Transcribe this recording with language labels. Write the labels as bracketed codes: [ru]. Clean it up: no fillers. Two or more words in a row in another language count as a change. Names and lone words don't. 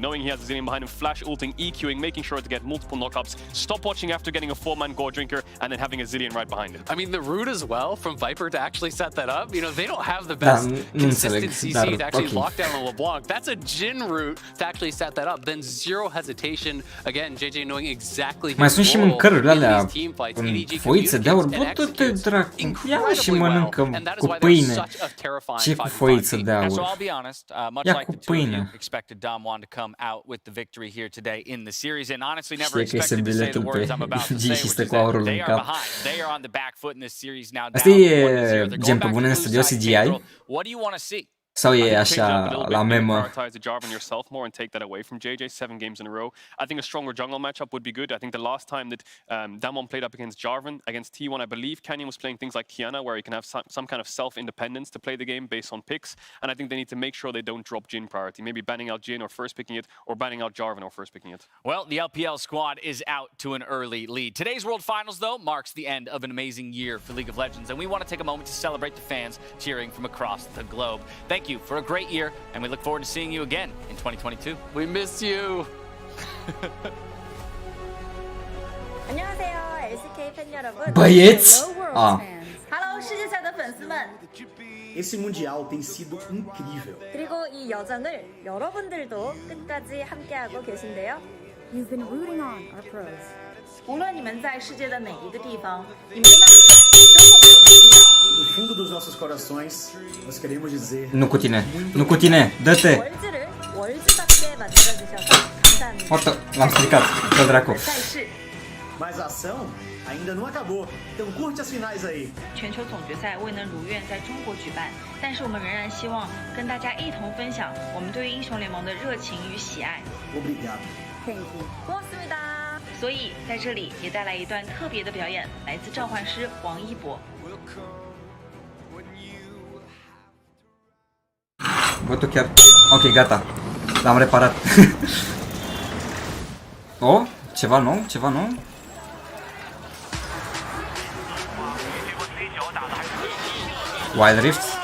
[en] Knowing he has a Zillion behind him, flash ulting, EQing, making sure to get multiple knockups, stop watching after getting a 4-man Gore Drinker, and then having a Zillion right behind him. I mean, the route as well from Viper to actually set that up, you know, they don't have the best consistent CC to actually lock down a LeBlanc. That's a Jhin route to actually set that up. Then zero hesitation. Again, JJ knowing exactly [ro] mai sunt și mâncărurile alea în foițe de aur. Bă, du-te dracu, ia și mănâncă cu pâine. Ce cu foiță de aur? Ia cu pâine. Știe că este biletul pe G și stă cu aurul în cap. Asta e gen pe bune în studio CGI? Sau e așa la memă? [en] Prioritize the Jarvan yourself more and take that away from JJ 7 games in a row. I think a stronger jungle matchup would be good. I think the last time that Damwon played up against Jarvan, against T1, I believe Canyon was playing things like Kiana, where he can have some kind of self-independence to play the game based on picks. And I think they need to make sure they don't drop Jhin priority. Maybe banning out Jhin or first picking it, or banning out Jarvan or first picking it. Well, the LPL squad is out to an early lead. Today's World Finals, though, marks the end of an amazing year for League of Legends, and we want to take a moment to celebrate the fans cheering from across the globe. Thank you for a great year, and we look forward to seeing you again in 2022. We miss you. [ko] 안녕하세요, LCK 팬 여러분. [ro] Băieți! [zh] Hello, 世界赛的粉丝们. [pt] Esse mundial tem sido incrível. [ko] 그리고 이 여정을 여러분들도 끝까지 함께하고 계신데요. [en] You've been rooting on our pros. [zh] 无论你们在世界的哪一个地方，你们的呐喊都会被我们听到。 [pt] Do fundo dos nossos corações, nós queremos dizer. [ro] Nu cu tine, nu cu tine, dă-te! [ko] 월즈를 월즈답게 만들어주셔서 감사합니다. [ro] Otă, l-am stricat, dă dracu. [pt] Mas a ação ainda não acabou. Então curte as finais aí. [zh] 全球总决赛未能如愿在中国举办，但是我们仍然希望跟大家一同分享我们对于英雄联盟的热情与喜爱。 [pt] Obrigado. [en] Thank you. [ko] 고맙습니다. [zh] 所以在这里也带来一段特别的表演，来自召唤师王一博。 [ro] Bă, tu chiar... Ok, gata. L-am reparat. Oh, ceva nou, ceva nou. Wild Rift?